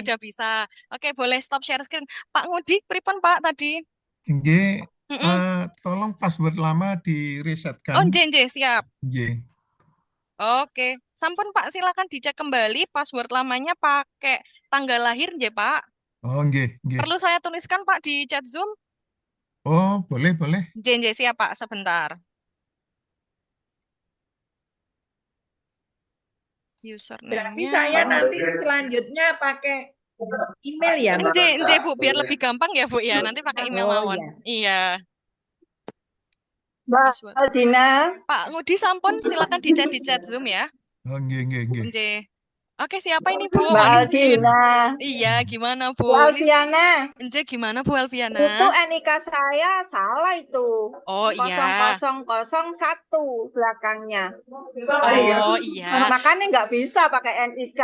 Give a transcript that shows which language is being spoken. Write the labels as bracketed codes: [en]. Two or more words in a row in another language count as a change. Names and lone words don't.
[id] sudah bisa. Oke, boleh stop share screen. Pak Ngudi, pripun Pak tadi? Nggih, Mm-mm. tolong password lama Oh, diresetkan. J, siap. Nggih. Oke, sampun Pak, silakan dicek kembali password lamanya pakai tanggal lahir, J, Pak. [jv] Oh, nggih, nggih. [id] Perlu saya tuliskan Pak di chat Zoom? Oh, boleh, boleh. J, siap Pak, sebentar. Berarti Username-nya. saya nanti selanjutnya pakai email ya, Mbak? J, Bu, biar lebih gampang ya, Bu, ya. Nanti pakai email Oh, mawon. iya. Iya. Mbak Password. Aldina, Pak Ngudi sampun, silakan dicek di chat Zoom ya. [jv] Oh, nggih, nggih, nggih. [id] J. Oke, siapa ini Bu? Mbak Mohon izin. Aldina, Iya, gimana Bu Bu? Alfiana, J, gimana Bu itu Alfiana? NIK saya salah itu. Oh iya. 0001 belakangnya. Oh iya. Makanya nggak bisa pakai NIK.